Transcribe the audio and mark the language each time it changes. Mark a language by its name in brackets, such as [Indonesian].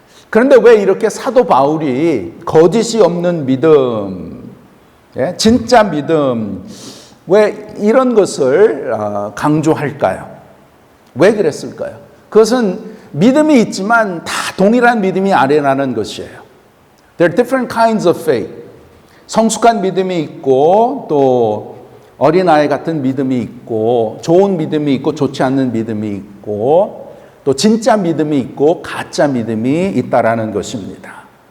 [Korean] 그런데 왜 이렇게 사도 바울이 거짓이 없는 믿음, 진짜 믿음, 왜 이런 것을 강조할까요? 왜 그랬을까요? 그것은 믿음이 있지만 다 동일한 믿음이 아니라는 것이에요. [English] There are different kinds of faith. [Korean] 성숙한 믿음이 있고 또 어린아이 같은 믿음이 있고 좋은 믿음이 있고 좋지 않는 믿음이 있고 또 진짜 믿음이 있고 가짜 믿음이 있다라는 것입니다.